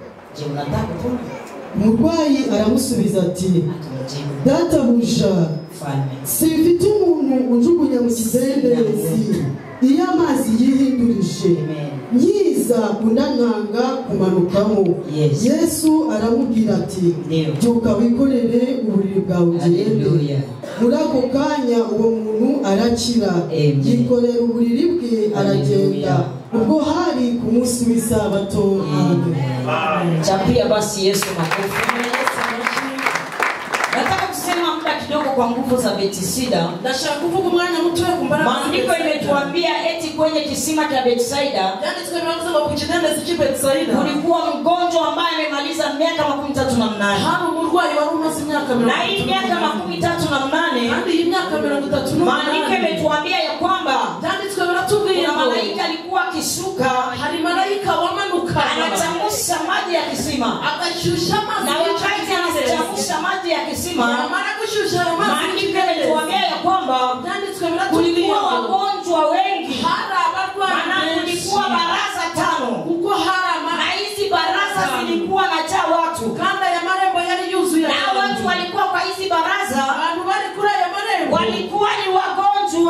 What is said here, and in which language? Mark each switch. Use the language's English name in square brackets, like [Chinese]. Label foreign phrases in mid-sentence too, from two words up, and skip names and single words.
[Kinyarwanda] Umurwayi aramusubiza ati, databuja, simfite umuntu unjugunya mu kidendezi iyo amazi yihindurije, nyiza undankanga kumanukamo. Yesu aramubwira ati, byuka wikorere uburiri bwawe ugende. Muri ako kanya uwo muntu arakira, yikorera uburiri bwe aragenda. Ubwo hari ku munsi w'isabato. [Swahili] Chapia basi Yesu makofi. Nataka kusema muda kidogo kwa nguvu za Betisaida. [Kinyarwanda] Ndashaka kuvuga umwanya muto ku mbaraga. [Swahili] Maandiko imetuambia eti kwenye kisima cha Betisaida, kulikuwa mgonjwa ambaye amemaliza miaka 38. [Kinyarwanda] Hari umurwayi wari umaze imyaka 38. [Swahili] Na hii miaka 38, [Kinyarwanda] kandi iyi myaka 38, [Swahili] maandiko imetuambia ya kwamba [Kinyarwanda] byanditswe biratubwira [Swahili] kuna malaika alikuwa akishuka, [Kinyarwanda] hari malaika wamanuka [Swahili] anachamusha maji ya kisima, [Kinyarwanda] akashusha maji, [Swahili] na wakati anachamusha maji ya kisima, maandiko imetuambia ya kwamba kulikuwa wagonjwa wengi, na kulikuwa baraza 5, na hizi baraza zilikuwa najaa watu, na watu walikuwa kwa hizi baraza walikuwa ni wagonjwa.